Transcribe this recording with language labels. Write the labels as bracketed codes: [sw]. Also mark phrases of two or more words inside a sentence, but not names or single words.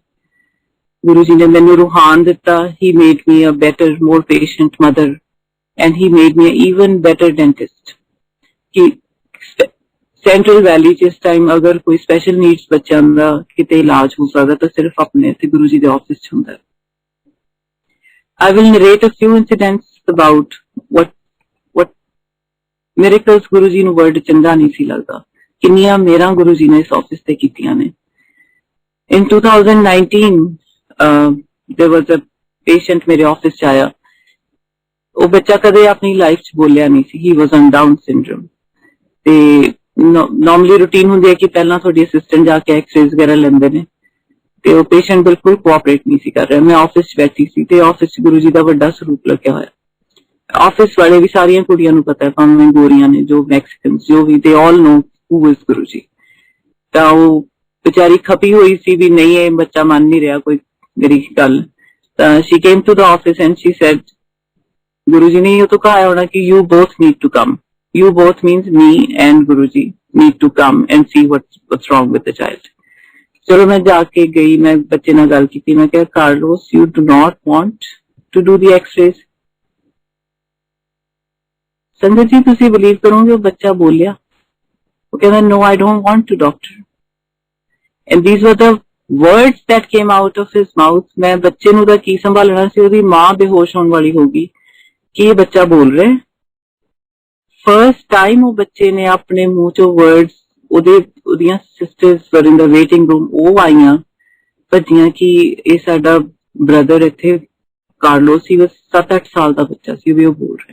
[pa] ਗੁਰੂ ਜੀ ਨੇ ਮੈਨੂੰ ਰੂਹਾਨ ਦਿੱਤਾ। [en] He made me a better, more patient mother, and he made me even better dentist. [pa] ਕਿ ਸੈਂਟਰਲ ਵੈਲੀ 'ਚ ਇਸ ਟਾਈਮ ਅਗਰ ਕੋਈ [en] special needs [pa] ਬੱਚਿਆਂ ਦਾ ਕਿਤੇ ਇਲਾਜ ਹੋ ਸਕਦਾ ਤਾਂ ਸਿਰਫ ਆਪਣੇ ਇੱਥੇ ਗੁਰੂ ਜੀ ਦੇ ਆਫਿਸ 'ਚ ਹੁੰਦਾ। [en] I will narrate a few incidents about what miracles [pa] ਗੁਰੂ ਜੀ ਨੂੰ ਵਰਡ ਚੰਗਾ ਨਹੀਂ ਸੀ ਲੱਗਦਾ, ਕਿੰਨੀਆਂ ਮੇਰਾ ਗੁਰੂ ਜੀ ਨੇ ਇਸ ਆਫਿਸ ਤੇ ਕੀਤੀਆਂ ਨੇ। [en] In 2019 there was a patient [pa] ਮੇਰੇ ਆਫਿਸ 'ਚ ਆਇਆ। ਉਹ ਬੱਚਾ ਕਦੇ ਆਪਣੀ ਲਾਈਫ 'ਚ ਬੋਲਿਆ ਨਹੀਂ ਸੀ। [en] He was on Down syndrome। [pa] ਤੇ ਨਾਰਮਲੀ ਰੂਟੀਨ ਹੁੰਦੀ ਹੈ ਕਿ ਪਹਿਲਾਂ ਤੁਹਾਡੀ ਅਸਿਸਟੈਂਟ ਜਾ ਕੇ ਐਕਸ-ਰੇਜ਼ ਵਗੈਰਾ ਲੈਂਦੇ ਨੇ, ਤੇ ਉਹ ਪੇਸ਼ੈਂਟ ਬਿਲਕੁਲ ਕੋਆਪਰੇਟ ਨਹੀਂ ਸੀ ਕਰ ਰਿਹਾ। ਮੈਂ ਆਫਿਸ 'ਚ ਬੈਠੀ ਸੀ ਤੇ ਆਫਿਸ 'ਚ ਗੁਰੂ ਜੀ ਦਾ ਵੱਡਾ ਸਰੂਪ ਲੱਗਿਆ ਹੋਇਆ। ਆਫਿਸ ਵਾਲੇ ਵੀ, ਸਾਰੀਆਂ ਕੁੜੀਆਂ ਨੂੰ ਪਤਾ ਹੈ, ਭਾਵੇਂ ਗੋਰੀਆਂ ਨੇ, ਜੋ ਮੈਕਸੀਕਨਸ, ਜੋ ਵੀ, [en] they all know who is [pa] ਗੁਰੂ ਜੀ। ਤਾਂ ਉਹ ਵਿਚਾਰੀ ਖਪੀ ਹੋਈ ਸੀ ਵੀ ਨਹੀਂ, ਇਹ ਬੱਚਾ ਮੰਨ ਨਹੀਂ ਰਿਹਾ ਕੋਈ ਮੇਰੀ ਗੱਲ। [en] ਤਾਂ she came to the office and she said, [pa] ਗੁਰੂ ਜੀ ਨੇ ਇਹ ਤੋਂ ਕਹਾ ਹੋਣਾ ਕਿ [en] you both need to come. You both means me and Guruji need to come and see what's wrong with the child। [pa] ਚਲੋ ਮੈਂ ਜਾ ਕੇ ਗਈ, ਮੈਂ ਬੱਚੇ ਨਾਲ ਗੱਲ ਕੀਤੀ। ਮੈਂ ਕਿਹਾ, ਕਾਰਲੋਸ, [en] you do not want to do the x-rays? [pa] ਸੰਗਤ ਜੀ, ਤੁਸੀਂ ਬਲੀਵ ਕਰੋਗੇ ਉਹ ਬੱਚਾ ਬੋਲਿਆ? ਉਹ ਕਹਿੰਦਾ, [en] no, I don't want to, doctor। And these were the words that came out of his mouth। [pa] ਮੈਂ ਬੱਚੇ ਨੂੰ ਤਾਂ ਕੀ ਸੰਭਾਲਣਾ ਸੀ, ਉਹਦੀ ਮਾਂ ਬੇਹੋਸ਼ ਹੋਣ ਵਾਲੀ ਹੋਗੀ ਕਿ ਇਹ ਬੱਚਾ ਬੋਲ ਰਿਹਾ। [en] first time [pa] ਉਹ ਬੱਚੇ ਨੇ ਆਪਣੇ ਮੂੰਹ ਚੋਂ ਵਰਡਸ, ਉਹਦੀਆਂ [en] sisters were in the waiting room, [pa] ਉਹ ਆਈਆਂ ਭੱਜੀਆਂ ਕਿ ਇਹ ਸਾਡਾ ਬ੍ਰਦਰ ਇੱਥੇ ਕਾਰਲੋਸ ਸੀ, 7-8 ਸਾਲ ਦਾ ਬੱਚਾ ਸੀ, ਵੀ ਉਹ ਬੋਲ ਰਿਹਾ।